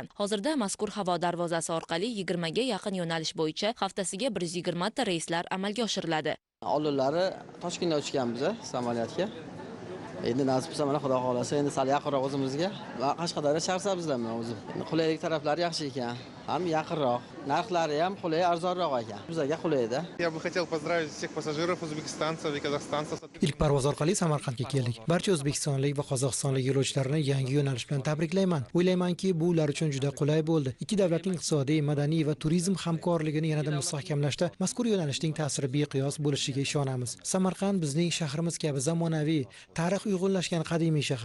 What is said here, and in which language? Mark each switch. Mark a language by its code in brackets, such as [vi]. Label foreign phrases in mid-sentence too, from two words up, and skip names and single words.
[uz] Hozirda mazkur havo darvozasi orqali 20 ga yaqin yo'nalish bo'yicha haftasiga 120 ta reyslar amalga oshiriladi. Oldinlari Toshkentda uchganmiz samolyotga. Endi nasib qilsa mana Xudo xolasa endi sal yaqinroq o'zimizga va Qashqadaryo Shahrisabzdan men o'zim. Qulaylik taraflari yaxshi ekan, ham yaqinroq, narxlari ham qulay, arzonroq ekan. Bizga qulayda. [ru] Я бы хотел поздравить всех пассажиров, узбекистанцев и казахстанцев. [uz] Ilk parvoz orqali Samarqandga keldik. Barcha o'zbekistonlik va qozog'istonlik yo'lovchilarni yangi yo'nalish bilan tabriklayman. O'ylaymanki, bu ular uchun juda qulay bo'ldi. Ikki davlatning iqtisodiy, madaniy va turizm hamkorligini yanada mustahkamlashda mazkur yo'nalishning ta'siri beqiyos bo'lishiga ishonamiz. Samarqand bizning shahrimiz kabi zamonaviy, tarix uyg'unlashgan qadimiy shahar.